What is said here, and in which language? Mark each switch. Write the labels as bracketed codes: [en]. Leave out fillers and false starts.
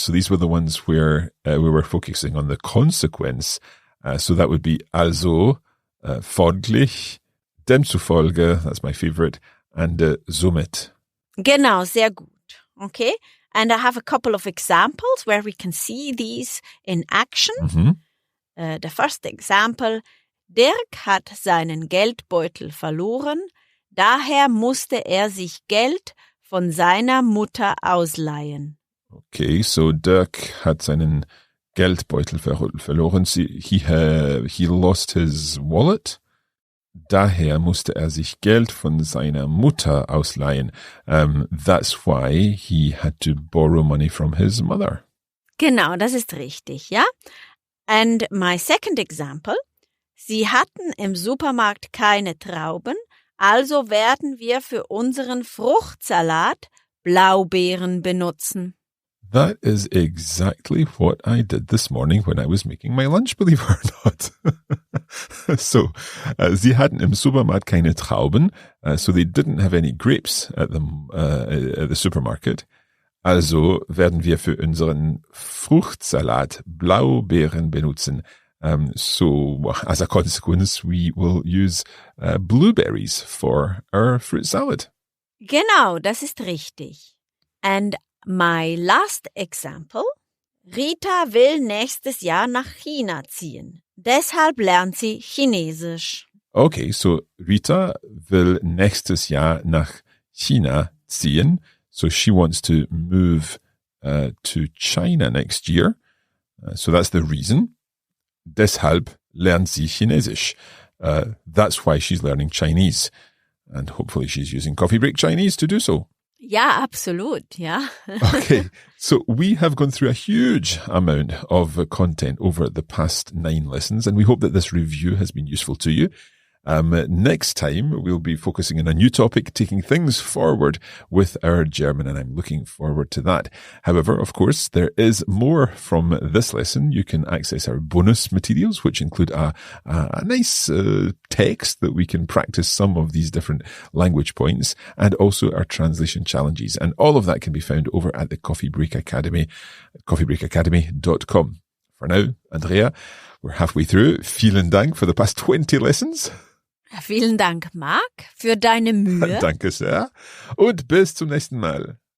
[en] So these were the ones where we were focusing on the consequence. So that would be also, folglich, demzufolge, that's my favorite, and somit. [de] Genau, sehr gut. Okay. [en] And I have a couple of examples where we can see these in action. Mm-hmm. [de] The first example, Dirk hat seinen Geldbeutel verloren, daher musste er sich Geld von seiner Mutter ausleihen. Okay, so Dirk hat seinen Geldbeutel verloren. [en] He lost his wallet. [de] Daher musste sich Geld von seiner Mutter ausleihen. [en] That's why he had to borrow money from his mother. [de] Genau, das ist richtig, ja? [en] And my second example. [de] Sie hatten im Supermarkt keine Trauben, also werden wir für unseren Fruchtsalat Blaubeeren benutzen. [en] That is exactly what I did this morning when I was making my lunch, believe it or not. So, [de] sie hatten im Supermarkt keine Trauben, [en] so they didn't have any grapes at the supermarket. [de] Also werden wir für unseren Fruchtsalat Blaubeeren benutzen. [en] So, as a consequence, we will use blueberries for our fruit salad. [de] Genau, das ist richtig. [en] And my last example. [de] Rita will nächstes Jahr nach China ziehen. Deshalb lernt sie Chinesisch. Okay, so Rita will nächstes Jahr nach China ziehen. [en] So she wants to move to China next year. So that's the reason. [de] Deshalb lernt sie Chinesisch. [en] That's why she's learning Chinese. And hopefully she's using Coffee Break Chinese to do so. [de] Ja, absolut, ja. [en] Okay, so we have gone through a huge amount of content over the past 9 lessons, and we hope that this review has been useful to you. Next time, we'll be focusing on a new topic, taking things forward with our German, and I'm looking forward to that. However, of course, there is more from this lesson. You can access our bonus materials, which include a nice text that we can practice some of these different language points, and also our translation challenges. And all of that can be found over at the Coffee Break Academy, coffeebreakacademy.com. For now, Andrea, we're halfway through. [de] Vielen Dank [en] for the past 20 lessons. [de] Vielen Dank, Marc, für deine Mühe. Danke sehr. Und bis zum nächsten Mal.